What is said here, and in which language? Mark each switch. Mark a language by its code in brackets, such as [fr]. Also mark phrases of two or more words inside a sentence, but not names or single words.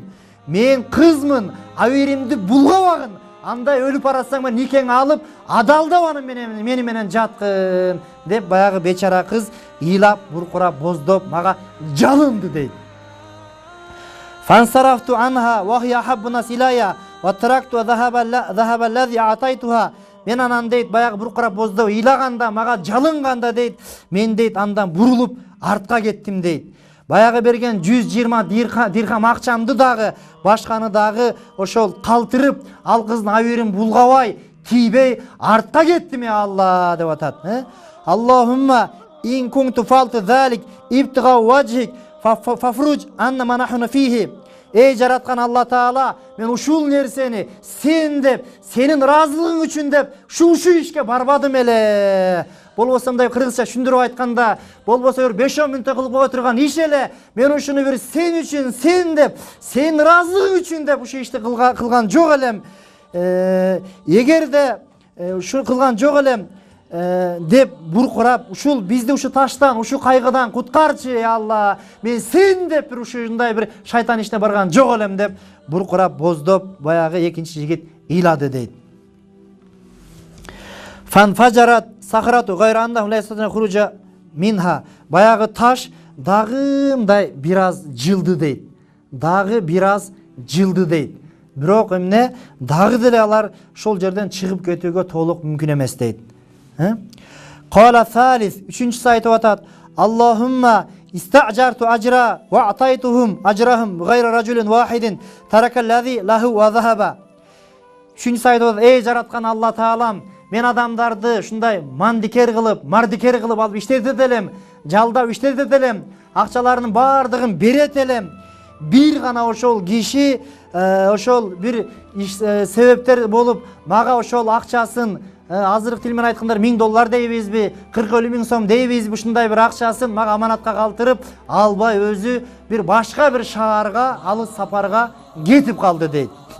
[ky] Мен кызмын, аберимди булгабагын. Андай өлүп барасаң мен никең алып, адалдап аны мени менен жаткын деп баягы бечара кыз ыйлап, буркурап, боздоп мага жалынды дейт. [ar] فانصرفت عنها وهي أحب الناس إلي وتركت الذهب الذي أعطيتها. [ky] Мен анан дейт баягы буркурап, боздоп ыйлаганда, мага жалынганда дейт, мен дейт андан бурулуп артка кеттим дейт. Баягы берген 120 дирхам акчамды дагы, башканы дагы ошол калтырып, ал кыздын аберин булгабай, тийбей артка кеттим я Алла деп атат. [ar] اللهم إن كنت فعلت ذلك ابتغاء وجهك فافرج عنا ما نحن فيه. [ky] Эй жараткан Алла Таала, мен ушул нерсени сен деп, сенин ыраазылыгың үчүн деп ушу ишке барбадым эле. Болбосо мындай кыргызча түшүндүрүп айтканда, болбосо бир 5-10 мүнөттө кылып кое турган иш эле. Мен ушуну бир сен үчүн, сен деп, сенин ыраазылыгың үчүн деп ушу ишти кылган жок элем. Эгерде ушу кылган жок элем, деп буркурап, ушул бизди ушу таштан, ушу кайгыдан куткарчы, ey Алла. Мен сен деп бир ушундай бир шайтан ишине барган жок элем деп буркурап, боздоп, баягы экинчи жигит ыйлады дейт. [ar] فانفرجت الصخرة غير أنهم لا يستطيعون الخروج منها. [ky] Баягы таш дагымдай бир аз жылды дейт. Дагы бир аз жылды дейт. Бирок эмне дагы деле алар ошол жерден чыгып кетүүгө толук мүмкүн эмес дейт. [ar] قال الثالث, [ky] үчүнчүсү айтып атат: [ar] اللهم استأجرت أجراء وأعطيتهم أجرهم غير رجل واحد ترك الذي له وذهب. [ky] Үчүнчүсү айтып атат: эй жараткан Алла Таалам, мен адамдарды ушундай мандикер кылып, мардикер кылып алып иштетет элем, жалдап иштетет элем, акчаларынын баардыгын берет элем. Бир гана ошол киши ошол бир себептер болуп мага ошол акчасын, азыркы тил менен айтканда $1000 дейбизби, 40,000 сом дейбизби, ушундай бир акчасын мага аманатка калтырып албай өзү бир башка бир шаарга, алыс сапарга кетип калды дейт.